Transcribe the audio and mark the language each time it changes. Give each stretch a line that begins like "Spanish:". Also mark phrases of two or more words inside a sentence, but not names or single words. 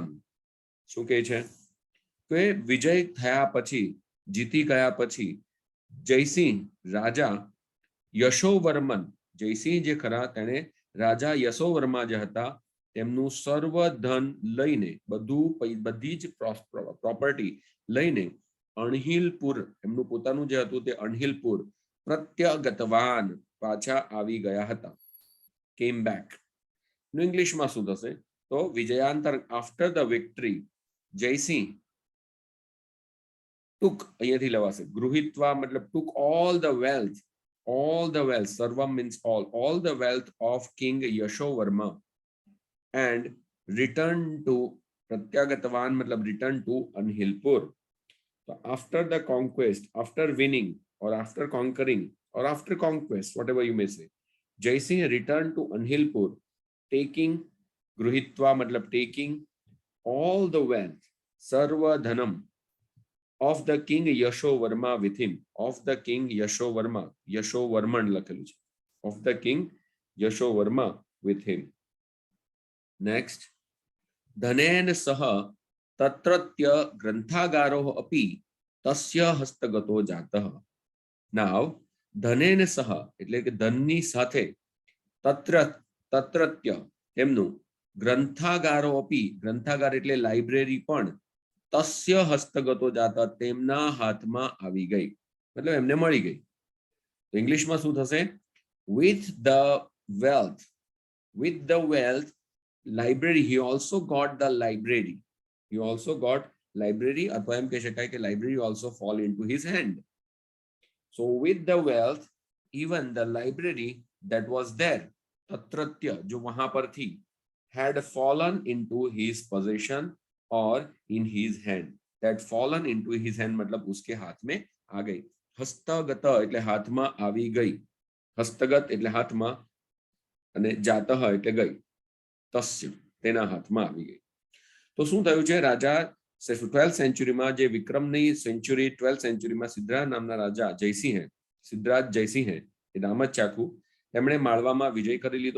Gujarati: શું કહે છે કે વિજય થયા પછી, જીતી ગયા પછી જયસિંહ રાજા યશોવર્મન, જયસિંહ જે ખરા તેણે રાજા યશોવર્મા જે હતા તેમનું સર્વ ધન લઈને, બધી જ પ્રોપર્ટી લઈને અણહિલપુર, એમનું પોતાનું જે હતું તે અણહિલપુર પ્રત્યાગતવાન પાછા આવી ગયા હતા,
English: came back.
Gujarati: ઇંગ્લિશમાં શું થશે? તો વિજયાંતર
English: after the victory
Gujarati: જયસિંહ took, અહીંયાથી લેવાશે
English: ગૃહિત્વા मतलब took all the wealth, sarvam means all the wealth of King Yashovarma and return to Pratyagatavan मतलब return to Anhilpur. So after the conquest, after winning or after conquering or after conquest, whatever you may say, Jaisingh returned to Anhilpur taking Gruhitva मतलब taking all the wealth, Sarva Dhanam of the King Yashovarma with him, of the King Yashovarma, Yashovarman
Gujarati: લખેલું છે,
English: of the King Yashovarma with him. Next,
Sanskrit: धनेन सह तत्रत्य ग्रंथागारो अपि तस्य हस्तगतो जातः.
Gujarati: Now,
Sanskrit: धनेन सह
Gujarati: એટલે કે ધનની સાથે તત્રત્ય એમનું
Sanskrit: ग्रंथागारो अपि,
Gujarati: ગ્રંથાગાર એટલે લાઇબ્રેરી પણ
Sanskrit: तस्य हस्तगतो जाता
Gujarati: તેમના હાથમાં આવી ગઈ, मतलब એમને મળી ગઈ। તો ઇંગ્લિશમાં શું થશે?
English: with the wealth library, he also got the library, अथवा
Gujarati: એમ કહી શકાય કે
English: library also fall into his hand. So with the wealth, even the library that was there,
Hindi: तत्रत्य जो वहां पर थी,
English: had fallen into his possession or in his hand, that fallen into his hand मतलब
Hindi: उसके हाथ में आ गई।
Gujarati: हस्तगत એટલે હાથમાં આવી ગઈ, હસ્તગત એટલે હાથમાં અને જાતઃ એટલે ગઈ, તસ્ય તેના હાથમાં આવી ગઈ। તો શું થયું છે? રાજા 12th સેન્ચુરીમાં જે વિક્રમની સેન્ચુરી 12th સેન્ચુરીમાં સિદ્ધરાજ નામના રાજા જયસિંહે, સિદ્ધરાજ જયસિંહે એ નામ જ ચાખું, તેમણે માળવામાં વિજય કરી લીધો।